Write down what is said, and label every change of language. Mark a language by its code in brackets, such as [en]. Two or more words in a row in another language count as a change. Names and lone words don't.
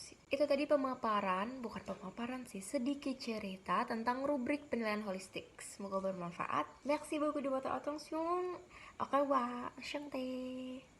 [id] Itu tadi bukan pemaparan sih, sedikit cerita tentang rubrik penilaian holistik. Semoga bermanfaat. [fr] Merci beaucoup de votre attention. Au revoir. Enchanté.